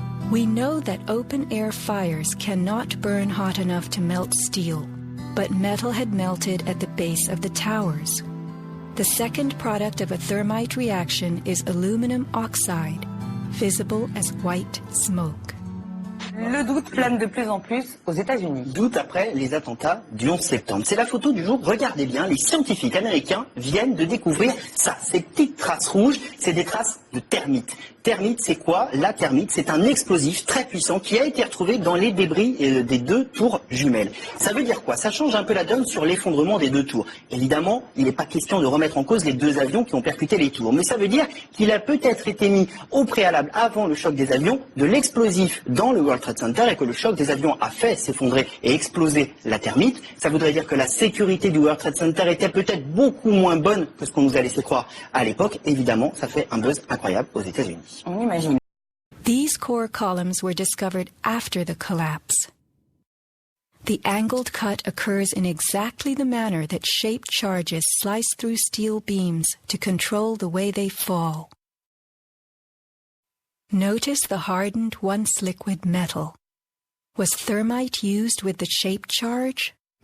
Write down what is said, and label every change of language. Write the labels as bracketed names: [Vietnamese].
[English] We know that open-air fires cannot burn hot enough to melt steel, but metal had melted at the base of the towers. The second product of a thermite reaction is aluminum oxide, visible as white smoke. [French] Le doute plane de plus en plus aux États-Unis. Doute après les attentats du 11 septembre. C'est la photo du jour. Regardez bien, les scientifiques américains viennent de découvrir ça. Ces petites traces rouges, c'est des traces de termites. Thermite, c'est quoi? La thermite, c'est un explosif très puissant qui a été retrouvé dans les débris des deux tours jumelles. Ça veut dire quoi? Ça change un peu la donne sur l'effondrement des deux tours. Évidemment, il n'est pas question de remettre en cause les deux avions qui ont percuté les tours, mais ça veut dire qu'il a peut-être été mis au préalable, avant le choc des avions, de l'explosif dans le World Trade Center et que le choc des avions a fait s'effondrer et exploser la thermite. Ça voudrait dire que la sécurité du World Trade Center était peut-être beaucoup moins bonne que ce qu'on nous a laissé croire à l'époque. Évidemment, ça fait un buzz incroyable aux États-Unis. On imagine. [English] These core columns were discovered after the collapse. The angled cut occurs in exactly the manner that shaped charges slice through steel beams to control the way they fall. Notice the hardened, once liquid metal. Was thermite used with the shaped charge?